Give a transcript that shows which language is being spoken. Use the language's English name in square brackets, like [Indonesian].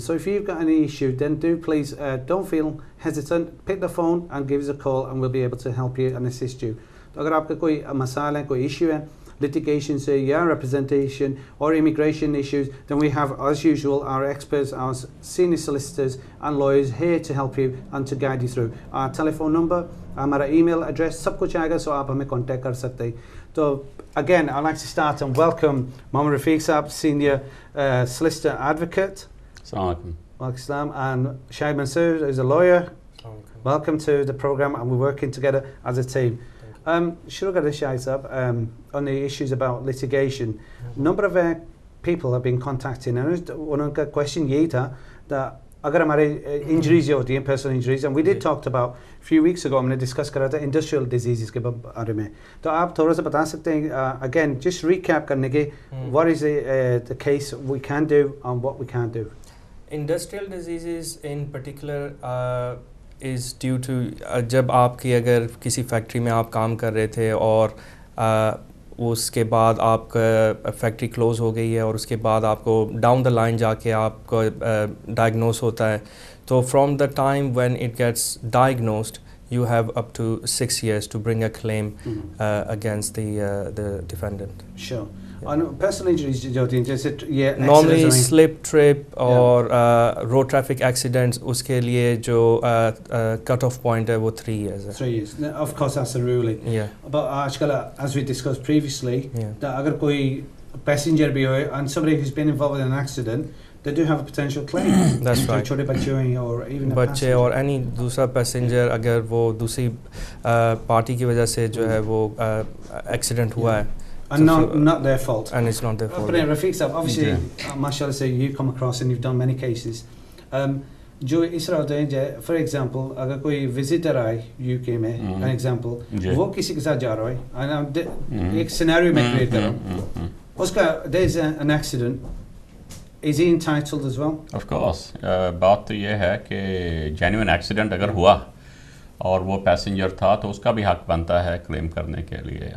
[English] So if you've got any issue, then do please don't feel hesitant, pick the phone and give us a call and we'll be able to help you and assist you. [Hindi] तो अगर आपका कोई मसाला है, कोई issue है, [English] litigation से या representation or immigration issues, then we have, as usual, our experts, our senior solicitors and lawyers here to help you and to guide you through. Our telephone number, [Hindi] हमारा email address, सब कुछ आएगा, so आप हमें contact कर सकते हैं. [English] So again, I'd like to start and welcome Mohammed Rafiq Saab, senior solicitor advocate. [Arabic] Assalamualaikum. [English] Welcome, and Shahid Mansoor is a lawyer. Welcome to the program, and we're working together as a team. Shuru kar Shahid Saab, on the issues about litigation. Number of people have been contacting, and one of the question यही था that अगर हमारे injuries होती हैं, personal injuries, and we did talked about a few weeks ago, [Hindi] हमने discuss करा था [English] industrial diseases के बारे में. [Hindi] तो आप थोड़ा सा बता सकते हैं, [English] again, just recap करने के, what is the case we can do and what we can't do? Industrial diseases in particular is due to [Hindi] जब आपकी अगर किसी फैक्ट्री में आप काम कर रहे थे और उसके बाद आपका फैक्ट्री क्लोज़ हो गई है और उसके बाद आपको डाउन द लाइन जाके आपको डायग्नोस होता है, [English] तो from the time when it gets diagnosed you have up to 6 years to bring a claim against the defendant. Sure. On personal injuries, normally slip, trip or road traffic accidents, उसके लिए जो cut off point है वो 3 years है. 3 years. Now, of course, that's the ruling. Yeah. But आजकल, as we discussed previously, [Hindi] that अगर कोई passenger भी हो [English] and somebody who's been involved in an accident, they do have a potential claim. That's right. [Hindi] छोटे बच्चे or even बच्चे और any दूसरा पैसेंजर अगर वो दूसरी पार्टी की वजह से जो है वो एक्सीडेंट हुआ है, [English] and not their fault. And it's not their fault. But Rafiq Saab, obviously, mashallah, say you come across and you've done many cases. [Hindi] जो इस तरह होते हैं, for example, अगर कोई visitor आए UK में, an example, वो किसी के साथ जा रहा है, and एक scenario में create कर रहा हूँ, उसका [English] there's an accident. Is he entitled as well? Of course. [Hindi] बात तो ये है कि genuine accident अगर हुआ और वो पैसेंजर था तो उसका भी हक बनता है क्लेम करने के लिए.